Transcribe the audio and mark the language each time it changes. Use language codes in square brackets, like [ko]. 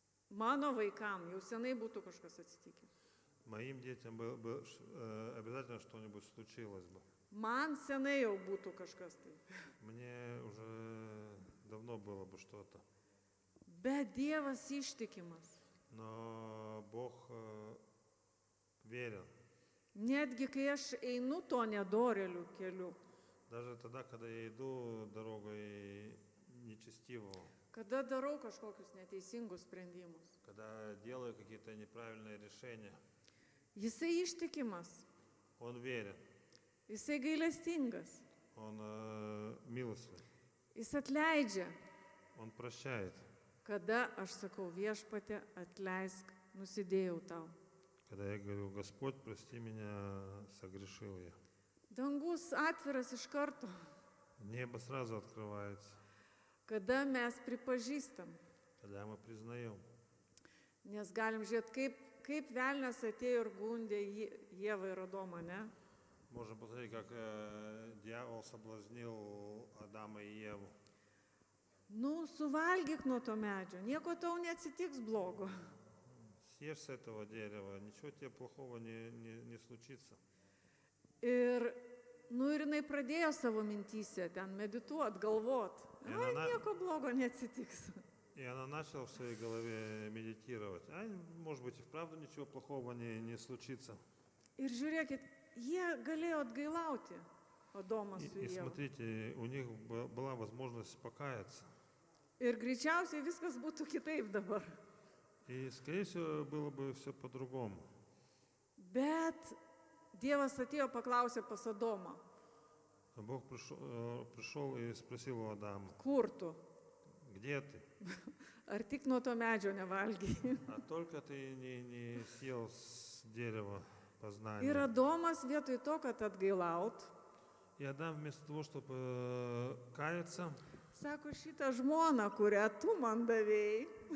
[lt] mano vaikam jau senai būtų kažkas atsitikę. [ru] моим детям обязательно что-нибудь случилось бы. [lt] Man senai jau būtų kažkas tai. [ru] Мне уже давно было бы что-то. [lt] Bet Dievas ištikimas. [ru] Но Бог верен. [lt] Netgi kai aš einu to nedorelių keliu, [ru] Даже тогда, когда я иду дорогой нечестивого, [lt] kada darau kažkokius neteisingus sprendimus. [ru] когда делаю какие-то неправильные решения, [lt] Jisai ištikimas, [ru] Он верен, [lt] Jisai gailestingas, [ru] Он милостивый, [lt] Jis atleidžia. [ru] Он прощает. [lt] Kada aš sakau, Viešpatie, atleisk, nusidėjau tau. [ru] Когда я говорю, Господь, прости меня, согрешил я. [lt] Dangus atviras iš karto. [ru] Небо сразу открывается, [lt] Kada mes pripažįstam. [ru] когда мы признаем. [lt] Nes galim žiūrėti, kaip velnias atėjo ir gundė Ievą ir Adomą, ne? [ru] Можем посмотреть, как дьявол соблазнил Адама и Еву. [lt] Suvalgyk nuo to medžio, nieko tau neatsitiks blogo. [ru] Съешь с этого дерева, ничего тебе плохого не случится. [lt] Ir jinai pradėjo savo mintyse ten medituot, galvot. Nieko blogo neatsitiks. [ru] И она начала в своей голове медитировать. Может быть, и вправду ничего плохого не случится. [lt] Ir žiūrėkit, jie galėjo atgailauti, Adomas su [ru] И [lt] Ieva. [ru] смотрите, у них была возможность покаяться. [lt] Ir greičiausiai viskas būtų kitaip dabar. [ru] И, скорее всего, было бы все по-другому. [lt] Bet Dievas atėjo paklausė pas Adomą. [ru] Бог пришел и спросил у Адама, [lt] kur tu? [ru] где ты? [lt] Ar tik nuo to medžio nevalgiai? [ru] А только ты не съел с дерева [lt] Ir [ru] познания. [lt] Adomas vietoj to, kad atgailaut, [ru] И Адам вместо того, чтобы каяться, [lt] sako, šitą žmoną, kurią tu man davėjai,